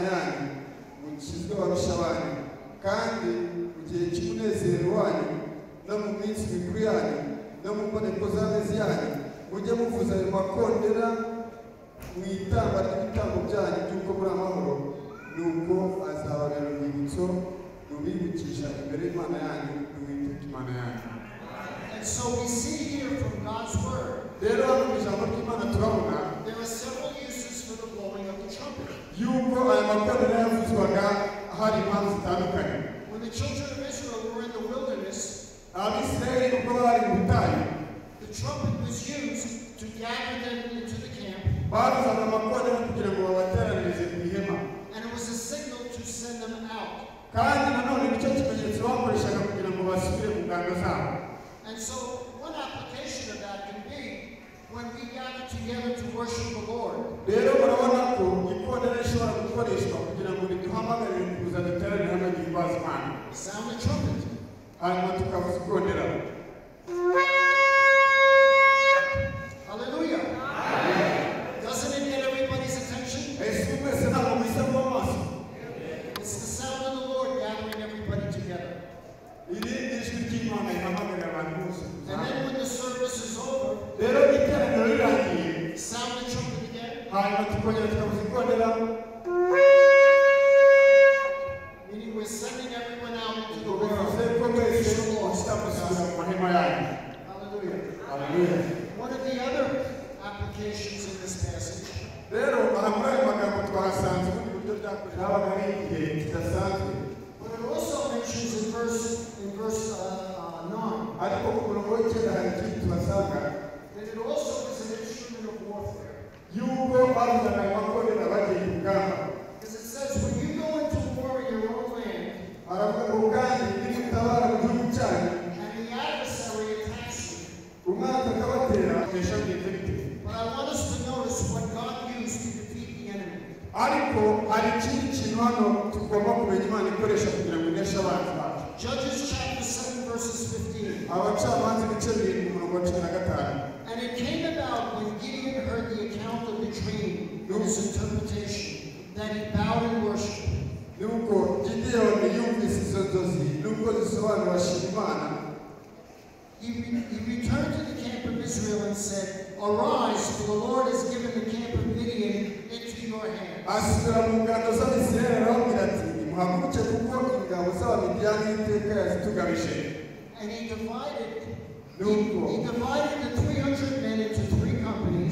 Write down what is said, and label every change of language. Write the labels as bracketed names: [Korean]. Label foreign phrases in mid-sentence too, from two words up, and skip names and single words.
[Kinyarwanda] yanyu mukizwe ababisha banyu kandi mu gihe cy'umunezero wanyu no mu minsi mikuru yanyu no mu mboneko z'amezi yanyu mujye muvuza ayo makondera mu itamba ry'ibitambo byanyu by'uko muri amahoro nuko azababera urwibutso rubibukisha imbere y'Imana yanyu n'Uwiteka Imana yanyu. [English] And so we see here from God's word [Kinyarwanda] rero hano mu ijambo ry'Imana turabona [English] there are several uses for the blowing of the trumpet. [Kinyarwanda] yuko aya makondera yavuzwaga hari impamvu zitandukanye. [English] When the children of Israel were in the wilderness, [Kinyarwanda] Abisirayeli ubwo bari mu butayu [English] the trumpet was used to gather them into the camp, [Kinyarwanda] bavuzaga amakondera kugira ngo babateranirize mu ihema [English] and it was a signal to send them out. [Kinyarwanda] kandi nanone nicyo kimenyetso bakoreshaga kugira ngo basubire mu ngando zabo. [English] And so one application of that can be when we gather together to worship the Lord. [Kinyarwanda] rero murabona ko ikondera rishobora gukoreshwa kugira ngo riduhamagarire kuza duteranire hamwe duhimbaza Imana. [English] Sound the trumpet. [Kinyarwanda] hanyuma tukavuza ikondera. [English] Hallelujah. Doesn't it get everybody's attention? [Kinyarwanda] ese mwese ntabwo mwisamo amaso. [English] It's the sound of the Lord gathering everybody together. [Kinyarwanda] iri ni ijwi ry'Imana rihamagarira abantu bose kuza [English] And then [Kinyarwanda] hamwe. [English] when the service is over, [Kinyarwanda] rero iteraniro rirangiye [English] sound the trumpet again. [Kinyarwanda] hanyuma tukongera tukavuza ikondera [English] Meaning we're sending everyone out into the [Kinyarwanda] ubwo bivuze [English] world. [Kinyarwanda] ko mwese musita musubira mu mahema yanyu. [English] Hallelujah. [Kinyarwanda] Haleluya. [English] One of the other applications in this passage [Kinyarwanda] rero aha muri ayo magambo twahasanze ubundi buryo byakoresha habaga ari igihe kidasanzwe [English] but it also mentions in verse 9 [Kinyarwanda] ariko ku murongo w'icyenda hari ikindi tuhasanga [English] that it also is an instrument of warfare. [Kinyarwanda] yuko bavuzaga ayo makondera bagiye ku rugamba. [English] Because it says when you go into war in your own land [Kinyarwanda] aravuga ngo kandi nimutabara mu gihugu cyanyu [English] and the adversary attacks you. [Kinyarwanda] umwanzi akabatera akesha bwite bite. [English] But I want us to notice what God used to defeat the enemy. [Kinyarwanda] ariko hari ikindi kintu hano tugomba kumenya Imana ikoresha kugira ngo ineshe abanzi bacu. [English] Judges chapter 7 verses 15. [Kinyarwanda] abacamanza ibice 7 umurongo wa 15. [English] And it came about when Gideon heard the account of the dream and its interpretation that he bowed in worship. [Kinyarwanda] nuko Gideyoni yumvise izo nzozi nubwo zisobanura ashima Imana. [English] He returned to the camp of Israel and said, Arise, for the Lord has given the camp of Midian into your hand. [Kinyarwanda] asubira mu ngando z'Abisirayeli arababwira ati nimuhaguruke kuko ingabo z'Abamidiyani Uwiteka yazitugabije. [English] And he divided the 300 men into 3 companies.